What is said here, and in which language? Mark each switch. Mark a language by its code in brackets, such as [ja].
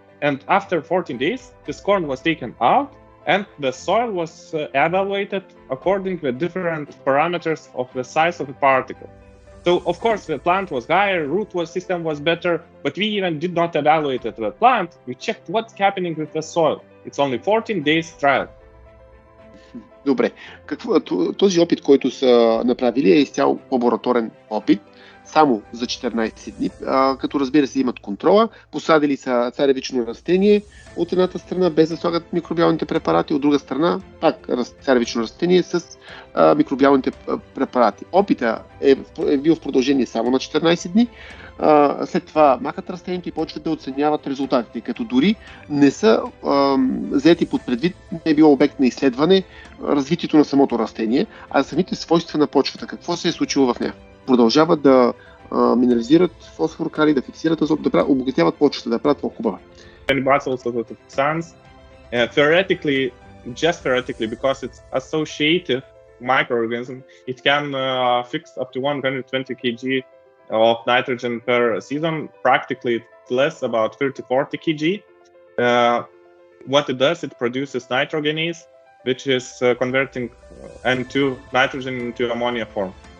[en] And after 14 days, this corn was taken out. And the soil was evaluated according to the different parameters of the size of the particle. So, of course, the plant was higher, root system was better, but we even did not evaluate the plant. We checked what's happening with the soil. It's only 14 days trial. [bg] Добре. Този опит, който са направили, е изцяло лабораторен опит, само за 14 дни, като разбира се имат контрола. Посадили са царевично растение от едната страна, без да слагат микробиалните препарати, от друга страна пак царевично растение с микробиалните препарати. Опита е бил в продължение само на 14 дни. След това махат растението и почват да оценяват резултатите, като дори не са взети под предвид, не е било обект на изследване развитието на самото растение, а самите свойства на почвата, какво се е случило в нея. Продължават да минерализират фосфор, калий, да фиксират азот, да обогатяват почвата, да правят по-хубава. [en] Paenibacillus azotofixans. Theoretically, just theoretically, because it's associative microorganism, it can fix up to 120 kg of nitrogen per season. Practically, it's less, about 30-40 kg. What it does, it produces nitrogenase, which is converting N2 nitrogen into ammonia form.